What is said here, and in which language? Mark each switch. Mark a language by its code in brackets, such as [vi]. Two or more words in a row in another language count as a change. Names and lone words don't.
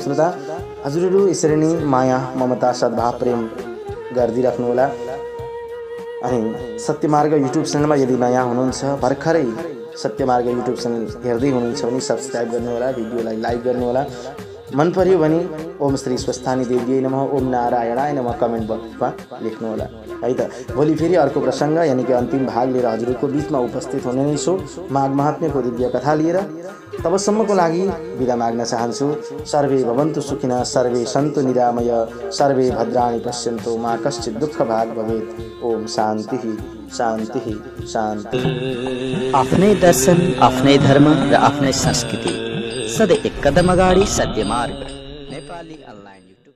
[ne] श्रोता, हजुरहरू यसरी नै माया ममता सद्भाव प्रेम गरिदिराख्नुहोला अनि सत्यमार्ग युट्युब च्यानलमा यदि नयाँ हुनुहुन्छ, भर्खरै सत्यमार्ग युट्युब च्यानल हेर्दै हुनुहुन्छ भने सब्सक्राइब गर्नुहोला, भिडियोलाई लाइक गर्नुहोला। मन पर्यो भने [sa] ओम श्री स्वस्थानी देव्यै नमः, ओम नारायणाय नमः [en] comment boxमा [ne] लेख्नुहोला है त। भोलि फेरि अर्को प्रसङ्ग यानि कि अन्तिम भाग लिएर हजुरको बिचमा उपस्थित हुने नै छु माघ महात्म्यको दिव्य कथा लिएर। तबसम्मको लागि बिदा माग्न चाहन्छु। [sa] सर्वे भवन्तु सुखिनः, सर्वे सन्तु निरामय, सर्वे भद्राणि पश्यन्तु, मा कश्चित् दुःख भाग भवेत्। ओम शान्ति शान्ति शान्ति। [ne] आफ्नै दर्शन, आफ्नै धर्म र आफ्नै संस्कृति, सधैँ एक कदम अगाडि सत्य मार्ग नेपाली अनलाइन।